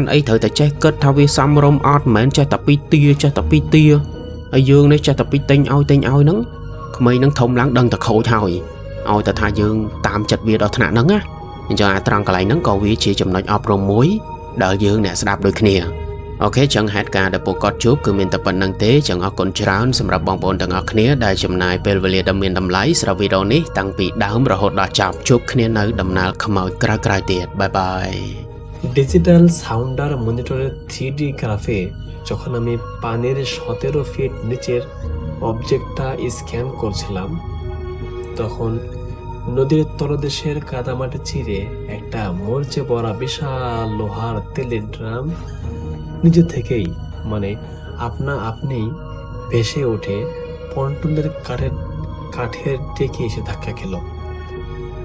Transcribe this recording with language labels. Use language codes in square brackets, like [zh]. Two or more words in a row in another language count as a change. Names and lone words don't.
[km] អីត្រូវតែចេះគិតថាវាសមរម្យអត់មិនមែនចេះតែពីទាចេះតែពីទាហើយយើងនេះចេះតែពីទិញឲ្យហ្នឹងក្មេងនឹងធំឡើងដឹងតែខូចហើយឲ្យតែថាយើងតាមចិត្តវាដល់ថ្នាក់ហ្នឹងណាអញ្ចឹងអាត្រង់កន្លែងហ្នឹងក៏វាជាចំណុចអប់រំមួយដែលយើងអ្នកស្ដាប់ដូចគ្នាអូខេចឹងហេតុការណ៍ដែលពួកគាត់ជួបគឺមានតែប៉ុណ្្នឹងទេចឹងអរគុណច្រើនសម្រាប់បងប្អូនទាំងអស់គ្នាដែលចំណាយពេលវេលាដ៏មានតម្លៃសម្រាប់វីដេអូនេះតាំងពីដើមរហូតដល់ចប់ជួបគ្នានៅដំណើរខ្មោចក្រោយៗទៀតបាយបាយ [en] digital sounder monitor [bn] 3D গ্রাফে যখন আমি পানির 17 ফিট নিচের অবজেক্টটা স্ক্যান করছিলাম তখন নদীর তলদেশের কাদামাটি চিরে একটা মরচে পড়া বিশাল লোহার তেলের ড্রাম নিজে থেকেই মানে আপনি ভেসে ওঠে পন্টনের কাঠের টেকে এসে ধাক্কা খেল।